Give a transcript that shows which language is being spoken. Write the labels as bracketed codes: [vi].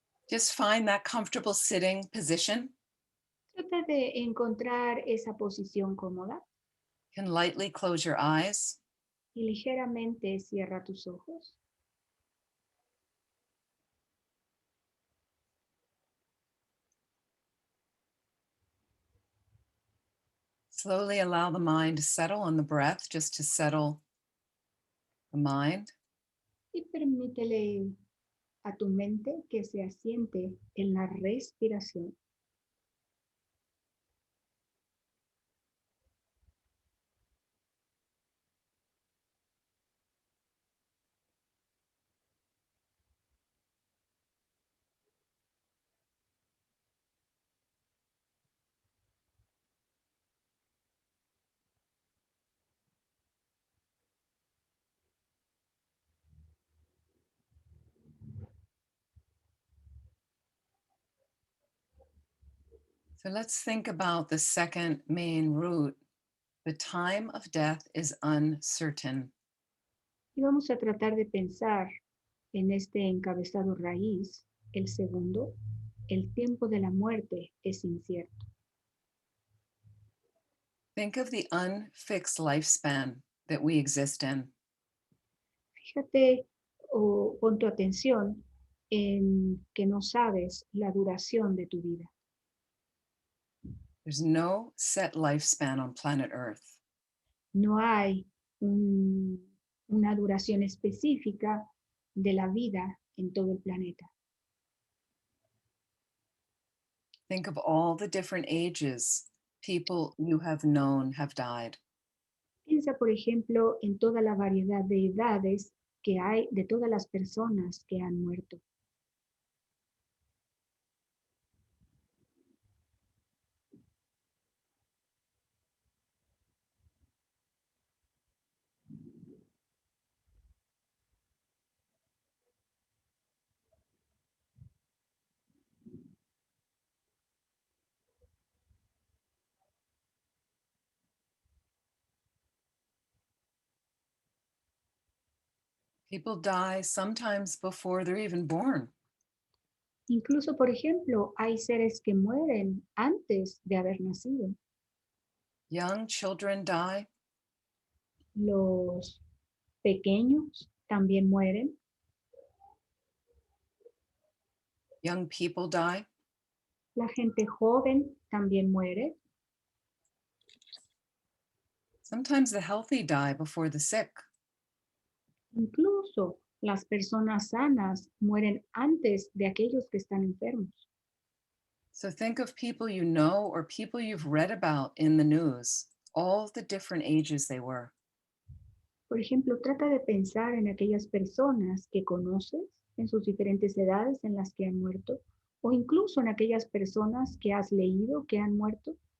[en] Just find that comfortable sitting position. [es] Trata de encontrar esa posición cómoda [en] You can lightly close your eyes. [es] y ligeramente cierra tus ojos. [en] Slowly allow the mind to settle on the breath, just to settle the mind. [es] Y permítele a tu mente que se asiente en la respiración. [en] So let's think about the second main root. The time of death is uncertain. [es] Y vamos a tratar de pensar en este encabezado raíz, el segundo, el tiempo de la muerte es incierto. [en] Think of the unfixed lifespan that we exist in. [es] Fíjate o pon tu atención en que no sabes la duración de tu vida. [en] There's no set lifespan on planet Earth. [es] No hay una duración específica de la vida en todo el planeta. [en] Think of all the different ages people you have known have died. [es] Piensa, por ejemplo, en toda la variedad de edades que hay de todas las personas que han muerto. [en] People die sometimes before they're even born. [es] Incluso, por ejemplo, hay seres que mueren antes de haber nacido. [en] Young children die. [es] Los pequeños también mueren. [en] Young people die. [es] La gente joven también muere. [en] Sometimes the healthy die before the sick. [es] Incluso las personas sanas mueren antes de aquellos que están enfermos. [en] So think of people you know or people you've read about in the news, all the different ages they were. [es] Por ejemplo, trata de pensar en aquellas personas que conoces, en sus diferentes edades en las que han muerto, o incluso en aquellas personas que has leído que han muerto.